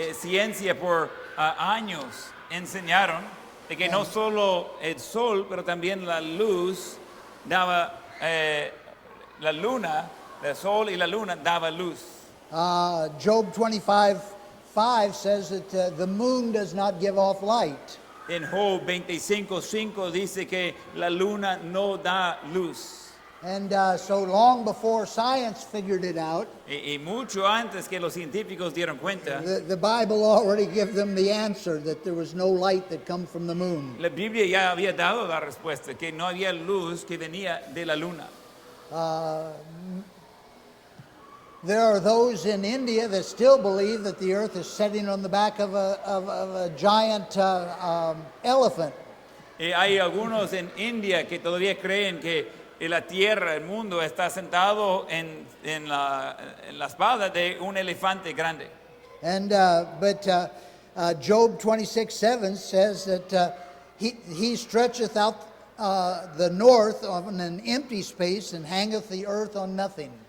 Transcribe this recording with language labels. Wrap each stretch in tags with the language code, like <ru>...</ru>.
<es>Ciencia por años enseñaron de que no solo el sol, pero también la luz daba, la luna, el sol y la luna daba luz.</es> <en>Job 25:5 says that the moon does not give off light.</en> <es>En Job 25:5 dice que la luna no da luz.</es> <en>And so long before science figured it out,</en> <es>Y mucho antes que los científicos dieron cuenta,</es> <en>the Bible already gave them the answer that there was no light that come from the moon.</en> <es>la Biblia ya había dado la respuesta, que no había luz que venía de la luna.</es> <en>There are those in India that still believe that the earth is sitting on the back of a giant elephant.</en> <es>Hay algunos en India que todavía creen que la tierra, el mundo, está sentado en la espalda de un elefante grande.</es> <en>And but Job 26:7 says that he stretcheth out the north on an empty space and hangeth the earth on nothing.</en>